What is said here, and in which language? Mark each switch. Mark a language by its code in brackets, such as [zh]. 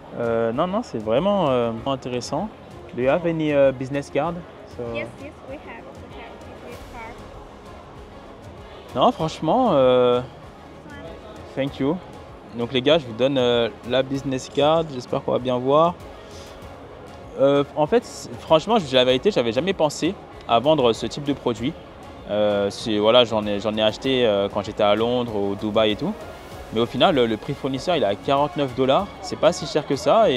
[fr] Non, c'est vraiment intéressant. [en] Do you have any business card? So... Yes, we have this card. [fr] Non, franchement, [en] thank you. [fr] Donc les gars, je vous donne la business card. J'espère qu'on va bien voir. En fait, franchement, je vous dis la vérité, j'avais jamais pensé à vendre ce type de produit. Voilà, j'en ai acheté quand j'étais à Londres, au Dubaï et tout. Mais au final, le prix fournisseur, il est à 49 $. C'est pas si cher que ça.